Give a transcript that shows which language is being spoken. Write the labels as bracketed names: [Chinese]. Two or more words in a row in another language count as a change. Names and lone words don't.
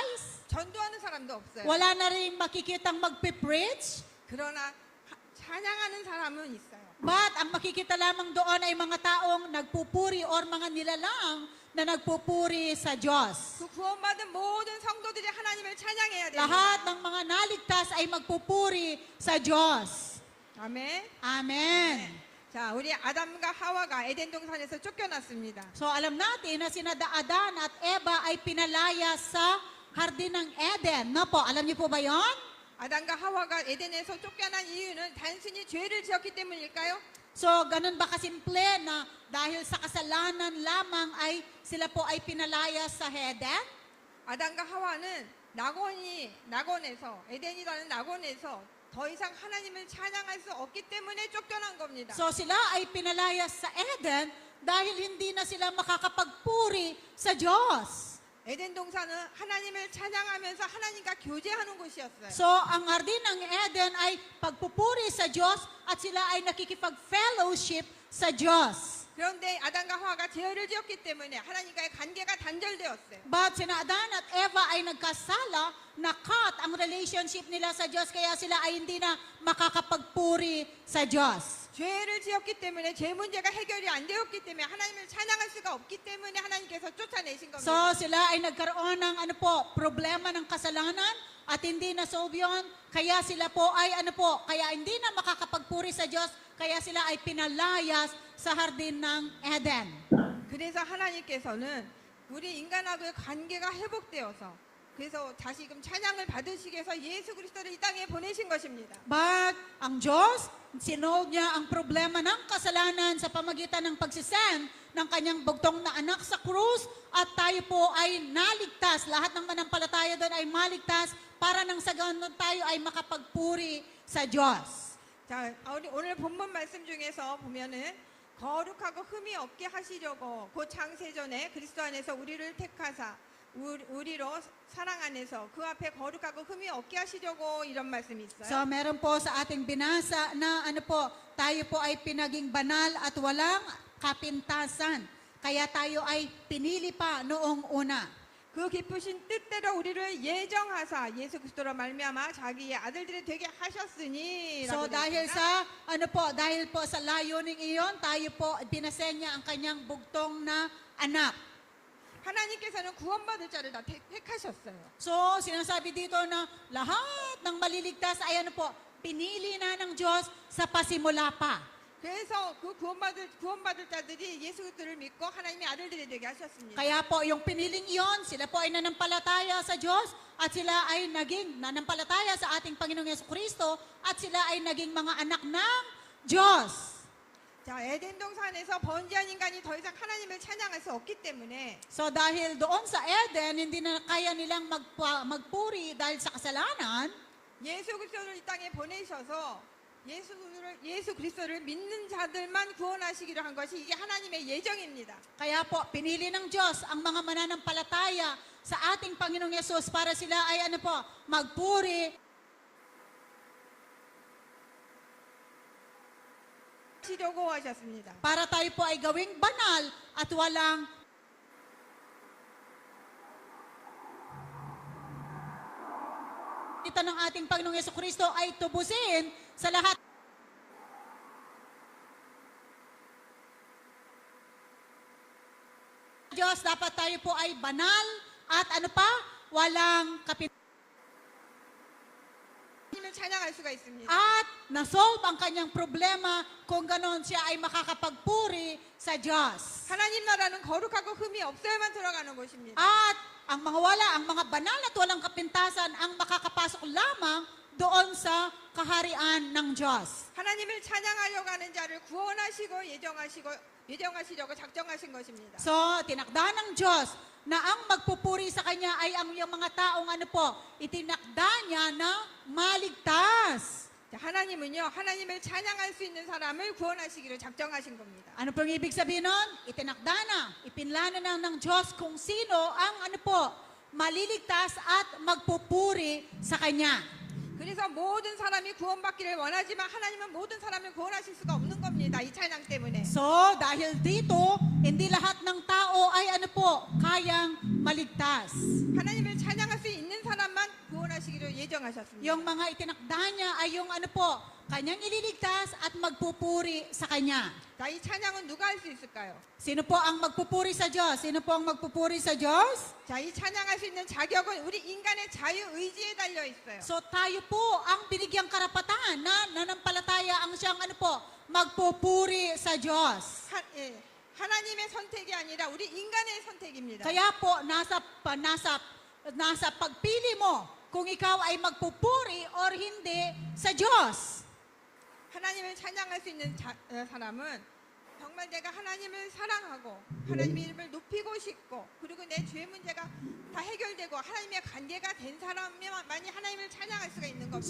[Korean] 전도하는 사람도 없어요. [Filipino] Wala na ring makikitang magpipreach. [Korean] 그러나 찬양하는 사람은 있어요. [Filipino] But ang makikita lamang doon ay mga taong nagpupuri or mga nilalang na nagpupuri sa Diyos. [Korean] 그 구원받은 모든 성도들이 하나님을 찬양해야 됩니다. [Filipino] Lahat ng mga naligtas ay magpupuri sa Diyos. [Korean] 아멘. [Filipino] Amen. [Korean] 자, 우리 아담과 하와가 에덴 동산에서 쫓겨났습니다. [Filipino] So alam natin na sina Adan at Eva ay pinalaya sa Hardin ng Eden. No po, alam niyo po ba yon? [Korean] 아담과 하와가 에덴에서 쫓겨난 이유는 단순히 죄를 지었기 때문일까요? [Filipino] So ganun ba kasimple na dahil sa kasalanan lamang ay sila po ay pinalaya sa Eden? [Korean] 아담과 하와는 낙원에서 에덴이라는 낙원에서 더 이상 하나님을 찬양할 수 없기 때문에 쫓겨난 겁니다. [Filipino] So sila ay pinalaya sa Eden dahil hindi na sila makakapagpuri sa Diyos. [Korean] 에덴 동산은 하나님을 찬양하면서 하나님과 교제하는 곳이었어요. [Filipino] So ang Hardin ng Eden ay pagpupuri sa Diyos at sila ay nakikipag-fellowship sa Diyos. [Korean] 그런데 아담과 하와가 죄를 지었기 때문에 하나님과의 관계가 단절되었어요. [Filipino] But sina Adan at Eva ay nagkasala, na-cut ang relationship nila sa Diyos kaya sila ay hindi na makakapagpuri sa Diyos. [Korean] 죄를 지었기 때문에 죄 문제가 해결이 안 되었기 때문에 하나님을 찬양할 수가 없기 때문에 하나님께서 쫓아내신 겁니다. [Filipino] So sila ay nagkaroon ng problema ng kasalanan at hindi na solve yun. Kaya sila po ay kaya hindi na makakapagpuri sa Diyos, kaya sila ay pinalayas sa Hardin ng Eden. [Korean] 그래서 하나님께서는 우리 인간하고의 관계가 회복되어서 그래서 다시금 찬양을 받으시기 위해서 예수 그리스도를 이 땅에 보내신 것입니다. [Filipino] But ang Diyos, sinolve niya ang problema ng kasalanan sa pamagitan ng pagsisend ng kanyang bugtong na anak sa krus at tayo po ay naligtas. Lahat ng manampalataya doon ay maligtas para nang sa ganun tayo ay makapagpuri sa Diyos. [Korean] 자, 오늘 본문 말씀 중에서 보면은 거룩하고 흠이 없게 하시려고 곧 창세전에 그리스도 안에서 우리를 택하사 우리로 사랑 안에서 그 앞에 거룩하고 흠이 없게 하시려고 이런 말씀이 있어요. [Filipino] So meron po sa ating binasa na tayo po ay pinaging banal at walang kapintasan. Kaya tayo ay pinili pa noong una. [Korean] 그 기쁘신 뜻대로 우리를 예정하사 예수 그리스도로 말미암아 자기의 아들들이 되게 하셨으니. [Filipino] So dahil sa dahil po sa layuning iyon, tayo po binasenya ang kanyang bugtong na anak. [Korean] 하나님께서는 구원받을 자를 다 택하셨어요. [Filipino] So sinasabi dito na lahat ng maliligtas ay pinili na ng Diyos sa pasimula pa. [Korean] 그래서 그 구원받을 자들이 예수 그리스도를 믿고 하나님의 아들들이 되게 하셨습니다. [Filipino] Kaya po yung piniling iyon, sila po ay nanampalataya sa Diyos at sila ay naging nanampalataya sa ating Panginoong Jesucristo at sila ay naging mga anak ng Diyos. [Korean] 자, 에덴 동산에서 번지한 인간이 더 이상 하나님을 찬양할 수 없기 때문에 [Filipino] So dahil doon sa Eden, hindi na kaya nilang magpuri dahil sa kasalanan, [Korean] 예수 그리스도를 이 땅에 보내셔서 예수 그리스도를 믿는 자들만 구원하시기로 한 것이 이게 하나님의 예정입니다. [Filipino] kaya po pinili ng Diyos ang mga mananampalataya sa ating Panginoong Yesus para sila ay magpuri [Korean] 하시려고 하셨습니다. [Filipino] para tayo po ay gawing banal at walang kita ng ating Panginoong Jesucristo ay tubusin sa lahat. Diyos, dapat tayo po ay banal at walang [Korean] 하나님을 찬양할 수가 있습니다. [Filipino] at nasolve ang kanyang problema kung ganon siya ay makakapagpuri sa Diyos. [Korean] 하나님 나라는 거룩하고 흠이 없어야만 들어가는 곳입니다. [Filipino] At ang mga banal at walang kapintasan ang makakapasok lamang doon sa kaharian ng Diyos. [Korean] 하나님을 찬양하려고 하는 자를 구원하시고 예정하시려고 작정하신 것입니다. [Filipino] So, tinakda ng Diyos na ang magpupuri sa Kanya ay ang yung mga taong itinakda niya na maligtas. [Korean] 자, 하나님은요, 하나님을 찬양할 수 있는 사람을 구원하시기로 작정하신 겁니다. [Filipino] Ano pong ibig sabihin nun? Itinakda na, ipinlano na ng Diyos kung sino ang maliligtas at magpupuri sa Kanya. [Korean] 그래서 모든 사람이 구원받기를 원하지만 하나님은 모든 사람을 구원하실 수가 없는 겁니다. 이 찬양 때문에. [Filipino] So, dahil dito, hindi lahat ng tao ay kayang maligtas. [Korean] 하나님을 찬양할 수 있는 사람만 구원하시기로 예정하셨습니다. [Filipino] Yung mga itinakda niya ay yung ano po, kanyang ililigtas at magpupuri sa kanya. [Korean] 자, 이 찬양은 누가 할 수 있을까요? [Filipino] Sino po ang magpupuri sa Diyos? Sino po ang magpupuri sa Diyos? [Korean] 자, 이 찬양할 수 있는 자격은 우리 인간의 자유 의지에 달려 있어요. [Filipino] So tayo po ang binigyang karapatan na nanampalataya ang siyang ano po, magpupuri sa Diyos. [Korean] 하나님의 선택이 아니라 우리 인간의 선택입니다. [Filipino] Kaya po, nasa pagpili mo kung ikaw ay magpupuri or hindi sa Diyos. [Korean] 하나님을 찬양할 수 있는 사람은 정말 내가 하나님을 사랑하고 하나님의 이름을 높이고 싶고 그리고 내 죄 문제가 다 해결되고 하나님의 관계가 된 사람만이 하나님을 찬양할 수가 있는 겁니다.